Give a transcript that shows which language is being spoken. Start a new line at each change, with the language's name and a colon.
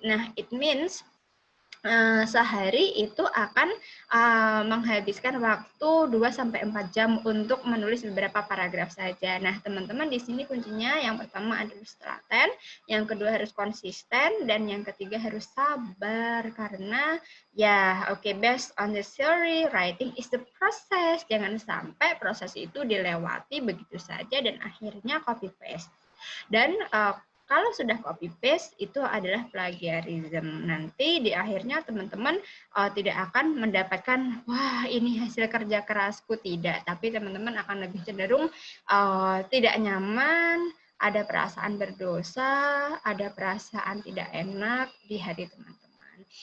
Indonesian: Nah,
English: it means
Indonesian: sehari itu akan menghabiskan waktu 2-4 jam untuk menulis beberapa paragraf saja. Nah, teman-teman di sini kuncinya yang pertama adalah telaten, yang kedua harus konsisten, dan yang ketiga harus sabar. Karena ya oke,
English: based on the theory, writing is the process.
Indonesian: Jangan sampai proses itu dilewati begitu saja dan akhirnya copy paste. Dan kalau sudah copy paste itu adalah plagiarism. Nanti di akhirnya teman-teman tidak akan mendapatkan wah ini hasil kerja kerasku, tidak, tapi teman-teman akan lebih cenderung tidak nyaman, ada perasaan berdosa, ada perasaan tidak enak di hati teman-teman.